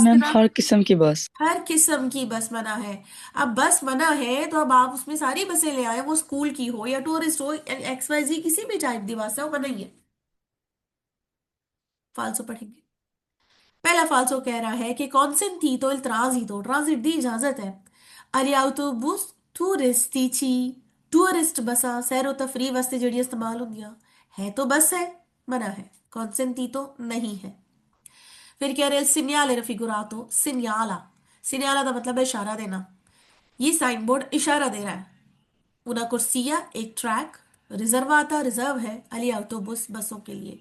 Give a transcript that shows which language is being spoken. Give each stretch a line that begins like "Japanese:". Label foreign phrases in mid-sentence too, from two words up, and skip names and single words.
Hindi: बस मैम ना, हर किस्म की बस। हर किस्म की बस मना है। अब बस मना है तो अब आप उसमें सारी बसें ले आए, वो स्कूल की हो या टूरिस्ट हो, XYZ किसी भी टाइप की बस है, वो मना ही है। फालसो पढ़ेंगे। पहला फालसो कह रहा है कि
Italian: consentito il transito,
Punjabi: ਟ੍ਰਾਂਜ਼ਿਟ ਦੀ ਇਜਾਜ਼ਤ ਹੈ,
Italian: agli autobus turistici,
Punjabi: ਟੂਰਿਸਟ ਬੱਸਾਂ ਸੈਰੋ ਤਫ਼ਰੀ ਵਾਸਤੇ ਜਿਹੜੀ ਇਸਤੇਮਾਲ ਹੁੰਦੀਆਂ,
Hindi: है तो बस है, मना है, consentito नहीं है। फिर कह रहे
Italian: segnale raffigurato,
Hindi: सिन्याला, सिन्याला का मतलब है इशारा देना। ये
English: sign board
Hindi: इशारा दे रहा है।
Italian: una corsia,
Hindi: एक ट्रैक, रिजर्वाता रिजर्व है,
Italian: agli autobus,
Hindi: बसों के लिए।